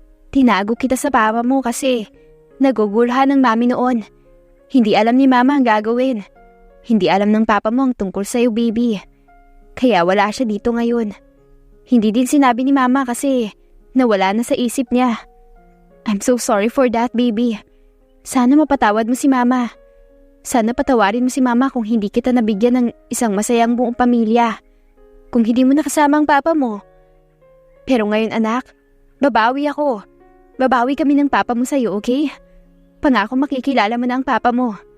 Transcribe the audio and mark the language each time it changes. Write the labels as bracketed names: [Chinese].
[Filipino] Tinago kita sa Papa mo kasi nagugulhan ng Mami noon. Hindi alam ni Mama ang gagawin. Hindi alam ng Papa mo ang tungkol sa'yo, baby. Kaya wala siya dito ngayon. Hindi din sinabi ni Mama kasi nawala na sa isip niya. [English] I'm so sorry for that, baby. [Filipino] Sana mapatawad mo si Mama. Sana patawarin mo si Mama kung hindi kita nabigyan ng isang masayang buong pamilya. Kung hindi mo nakasama ang Papa mo. Pero ngayon anak, babawi ako. Babawi kami ng Papa mo sa'yo, okay? Pangako makikilala mo na ang Papa mo.